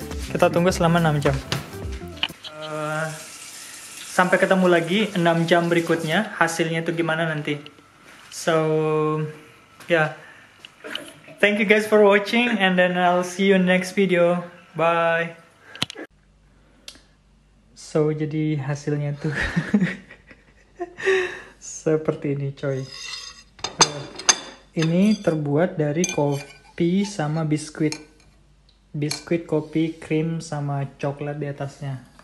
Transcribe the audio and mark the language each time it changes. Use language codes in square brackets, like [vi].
[id] Kita tunggu selama 6 jam. Sampai ketemu lagi 6 jam berikutnya. Hasilnya itu gimana nanti. [en] So, yeah. Thank you guys for watching. And then I'll see you in the next video. Bye. [id] So, jadi hasilnya tuh seperti ini coy. Ini terbuat dari kopi sama biskuit. Biskuit, kopi, krim, sama coklat di atasnya.